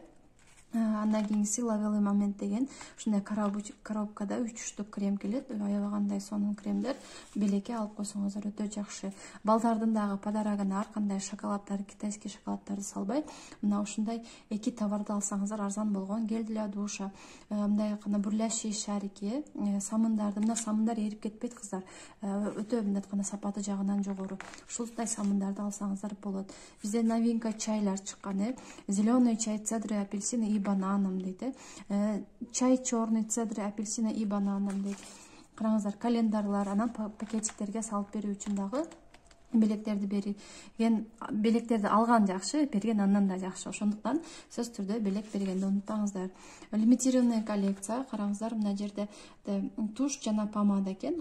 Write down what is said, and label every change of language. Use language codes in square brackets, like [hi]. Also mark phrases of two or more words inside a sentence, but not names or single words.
[ky] Андан кийинкиси [ru] лавелый момент [ky] деген ушундай коробкада 3 штук крем келет. Аябагандай сонун кремдер. Белекке алып койсоңуздар өтө жакшы. Балдардын дагы подарагына ар кандай шоколаддар, китайский шоколаддарды салбай, мына ушундай 2 товарды алсаңыздар арзан болгон. [ru] Гель для душа, [ky] мындай айтканда [ru] бурлящие шарики, [ky] самындарды, мына самындар эрип кетпейт кыздар. Өтө мындай айтканда сапаты жагынан жогору. Ушундай самындарды алсаңыздар болот. Бизде новинка чайлар чыккан. [ru] Зеленый чай, цедры, апельсины и бананом дейт. Чай черный, цедры, апельсина и бананом дейт. [ky] Караңыздар, календарлар, анан пакетиктерге салып берүү үчүн дагы белектерди берген, белектерди алган жакшы, берген андан да жакшы. Ошондуктан сөзсүз түрдө белек бергенди унутпаңыздар. [ru] Лимитированный коллекция, [ky] караңыздар, мына жерде туш жана помада экен.